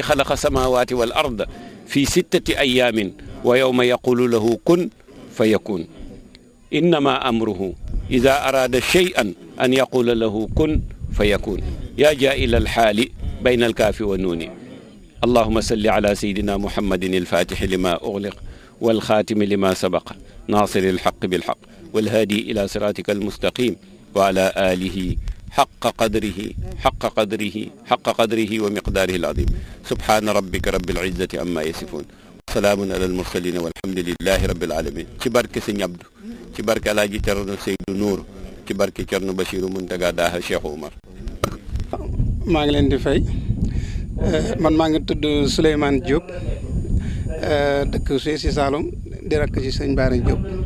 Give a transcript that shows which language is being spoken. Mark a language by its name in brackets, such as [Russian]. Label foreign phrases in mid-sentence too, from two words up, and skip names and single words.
[Arabic] خلق السماوات والأرض في 6 أيام ويوم يقول له كن فيكون إنما أمره إذا أراد شيئا أن يقول له كن فيكون يا جائل الحال بين الكاف والنون اللهم صل على سيدنا محمد الفاتح لما أغلق والخاتم لما سبق ناصر الحق بالحق والهادي إلى صراطك المستقيم وعلى آله حق قدره ومقداره العظيم سبحان ربك رب العزة عما يصفون سلام على المرسلين والحمد لله رب العالمين [Wolof] ci barke Sëñ Abdu ci barke Alaaji Cerno Seydou Nour ci barke Cerno Bachiru Muntaga Daha Cheikh Oumar maa ngi leen di fay man maa ngi tudd Souleymane Diop dëkk fii si Saloum di rakk ci Sëñ Bara Diop